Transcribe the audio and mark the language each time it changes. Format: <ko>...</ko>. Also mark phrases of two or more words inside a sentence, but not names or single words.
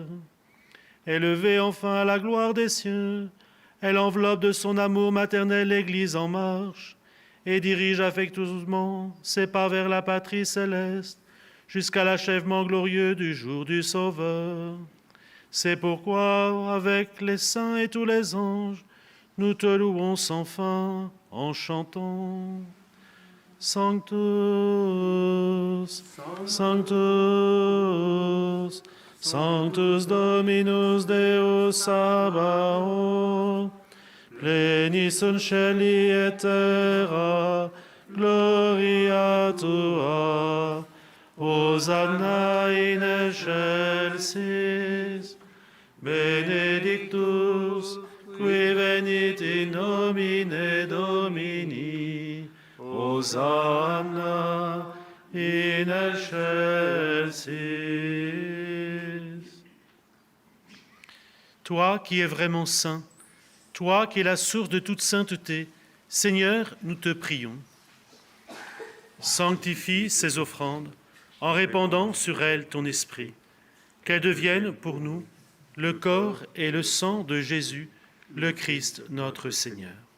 <fr>Élevée enfin à la gloire des cieux, elle enveloppe de son amour maternel l'Église en marche, et dirige affectueusement ses pas vers la patrie céleste, jusqu'à l'achèvement glorieux du jour du Sauveur. C'est pourquoi, avec les saints et tous les anges, nous te louons sans fin en chantant.</fr> <la>Sanctus, Sanctus, Sanctus Dominus Deus Sabaoth, plenis in celi et terra, gloria tua, Hosanna in excelsis, benedictus, qui venit in nomine Domini, Hosanna in excelsis.</la> <fr>Toi qui es vraiment saint, toi qui es la source de toute sainteté, Seigneur, nous te prions. Sanctifie ces offrandes en répandant sur elles ton esprit, qu'elles deviennent pour nous le corps et le sang de Jésus, le Christ notre Seigneur.</fr>